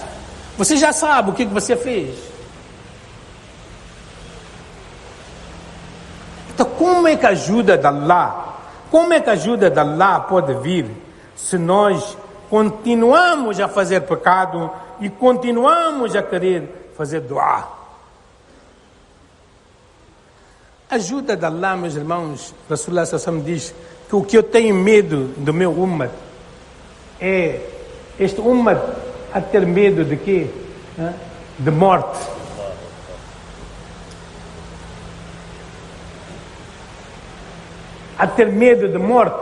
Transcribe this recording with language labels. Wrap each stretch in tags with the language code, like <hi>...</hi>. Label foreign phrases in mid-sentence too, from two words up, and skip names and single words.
<pt>Você já sabe o que você fez. Então como é que a ajuda de Allah? Como é que a ajuda de Allah pode vir se nós continuamos a fazer pecado e continuamos a querer fazer dua? A ajuda de Allah, meus irmãos,</pt> <ar>رسول الله صلى الله عليه وسلم</ar> <pt>diz que o que eu tenho medo do meu ummah é este ummah a ter medo de quê? De morte. A ter medo de morte.</pt>